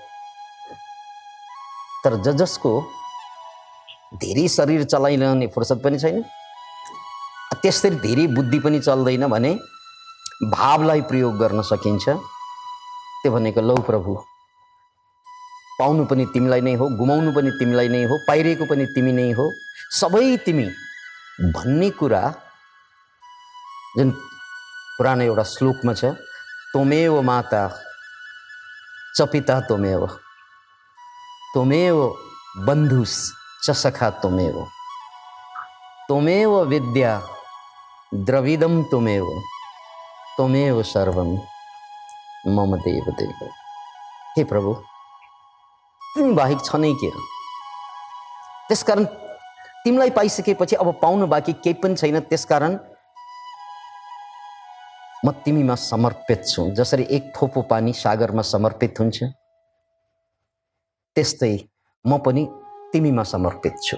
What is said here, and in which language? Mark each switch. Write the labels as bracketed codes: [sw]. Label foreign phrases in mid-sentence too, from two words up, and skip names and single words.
[ne] तर जसको धेरै शरीर चलाइरहने फुर्सद पनि छैन, त्यसरी धेरै बुद्धि पनि चल्दैन भने भावलाई प्रयोग गर्न सकिन्छ। त्यो भनेको लौ प्रभु, पाउनु पनि तिमीलाई नै हो, गुमाउनु पनि तिमीलाई नै हो, पाइरहेको पनि तिमी नै हो, सबै तिमी भन्ने कुरा जुन पुरानो एउटा श्लोकमा छ, [sa] त्वमेव माता च पिता त्वमेव, त्वमेव बन्धुश्च सखा त्वमेव, त्वमेव विद्या द्रविडं त्वमेव, त्वमेव सर्वं मम देव देव। [ne] हे प्रभु, तिमी बाहेक छ नै के? त्यसकारण तिमीलाई पाइसकेपछि अब पाउनु बाँकी केही पनि छैन। त्यसकारण म तिमीमा समर्पित छु। जसरी एक थोपो पानी सागरमा समर्पित हुन्छ, त्यस्तै म पनि तिमीमा समर्पित छु।